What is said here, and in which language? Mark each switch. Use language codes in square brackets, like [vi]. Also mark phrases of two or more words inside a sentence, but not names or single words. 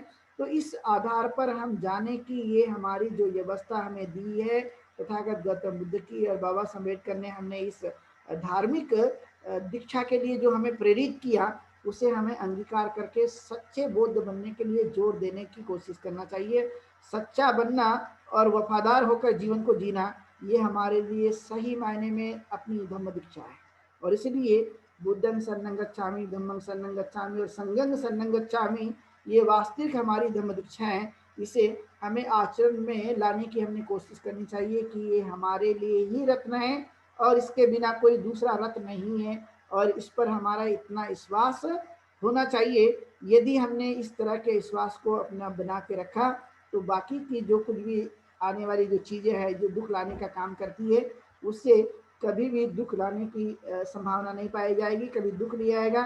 [hi] तो इस आधार पर हम जाने कि ये हमारी जो व्यवस्था हमें दी है तथागत गौतम बुद्ध की, और बाबा साहब अम्बेडकर ने हमने इस धार्मिक दीक्षा के लिए जो हमें प्रेरित किया, उसे हमें अंगीकार करके सच्चे बौद्ध बनने के लिए जोर देने की कोशिश करना चाहिए। सच्चा बनना और वफादार होकर जीवन को जीना, ये हमारे लिए सही मायने में अपनी धम्म दीक्षा है। और इसलिए [pi] बुद्धं शरणं गच्छामि, धम्मं शरणं गच्छामि और संघं शरणं गच्छामि, [hi] ये वास्तविक हमारी धम्म दीक्षा है। इसे हमें आचरण में लाने की हमने कोशिश करनी चाहिए कि ये हमारे लिए ही रत्न है और इसके बिना कोई दूसरा रत्न नहीं है। और इस पर हमारा इतना विश्वास होना चाहिए। यदि हमने इस तरह के विश्वास को अपना बना के रखा, तो बाकी की जो कुछ भी आने वाली जो चीज़ें हैं जो दुख लाने का काम करती है, उससे कभी भी दुख लाने की संभावना नहीं पाई जाएगी, कभी दुख नहीं आएगा।